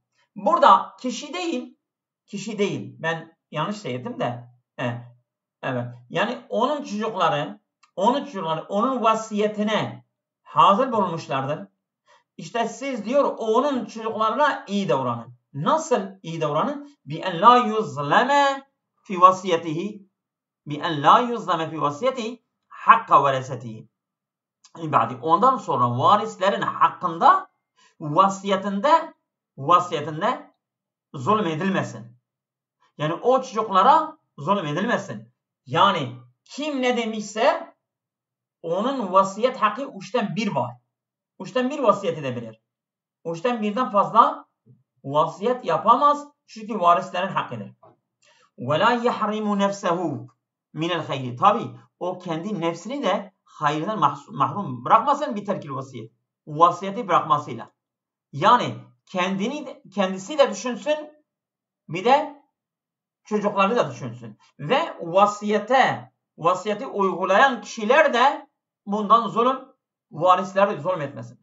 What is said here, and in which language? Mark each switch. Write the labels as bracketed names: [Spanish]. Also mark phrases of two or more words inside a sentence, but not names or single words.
[Turkish] Burada kişi değil. Ben yanlış söyledim de. Evet. Yani onun çocukları onun vasiyetine hazır bulmuşlardır. İşte siz diyor onun çocuklarına iyi davranın. Nasıl iyi davranın? [Arabic] بِاَنْ لَا يُظْلَمَ فِي وَصِيَتِهِ بِاَنْ لَا يُظْلَمَ فِي وَصِيَتِهِ حَقَّ وَرَسَتِهِ. [Turkish] Ondan sonra varislerin hakkında vasiyetinde zulmedilmesin. Yani o çocuklara zulmedilmesin. Yani kim ne demişse onun vasiyet hakkı 3'ten 1 var. 3'ten 1 vasiyet edebilir. 3'ten 1'den fazla vasiyet yapamaz. Çünkü varislerin hakkıdır. [Arabic] وَلَا يَحْرِمُ نَفْسَهُ مِنَ الْخَيْرِ. [Turkish] Tabi o kendi nefsini de hayırdan mahrum bırakmasın bir terkil vasiyet. Vasiyeti bırakmasıyla. Yani kendisi de düşünsün, bir de çocukları da düşünsün. Ve vasiyeti uygulayan kişiler de bundan varisleri zulmetmesin.